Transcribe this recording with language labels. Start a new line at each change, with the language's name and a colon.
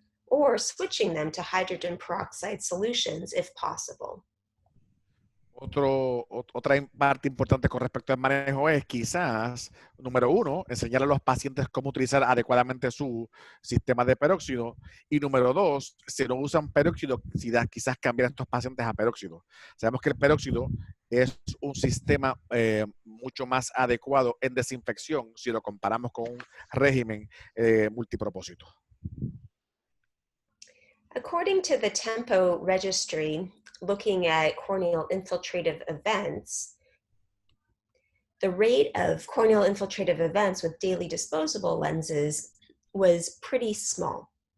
English: Or switching them to hydrogen peroxide solutions if possible.
Spanish: Otra parte importante con respecto al manejo es quizás, número uno, enseñar a los pacientes cómo utilizar adecuadamente su sistema de peróxido. Y número dos, si no usan peróxido, quizás cambiar a estos pacientes a peróxido. Sabemos que el peróxido es un sistema mucho más adecuado en desinfección si lo comparamos con un régimen multipropósito.
English: According to the Tempo registry, looking at corneal infiltrative events, the rate of corneal infiltrative events with daily disposable lenses was pretty small.